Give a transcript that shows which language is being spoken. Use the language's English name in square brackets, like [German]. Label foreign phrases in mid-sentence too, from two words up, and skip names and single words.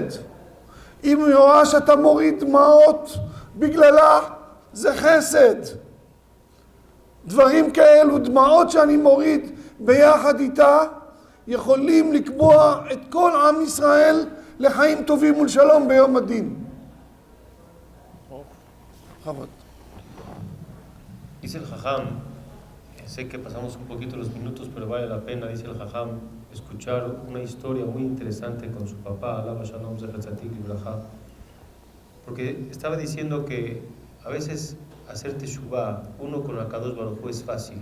[Hebrew] אם היא רואה שאתה מוריד דמעות בגללה, זה חסד. דברים כאלו, דמעות שאני מוריד ביחד איתה, יכולים לקבוע את כל עם ישראל לחיים טובים ולשלום ביום הדין. חבוד. [Spanish] Dice el Jajam, sé que pasamos un poquito los minutos, pero vale la pena, dice el Jajam, escuchar una historia muy interesante con su papá, Alaba Shalom [Hebrew] זכר צדיק לברכה, [Spanish] porque estaba diciendo que a veces hacer teshuvah, uno con [Hebrew] הקדוש ברוך הוא [Spanish] es fácil.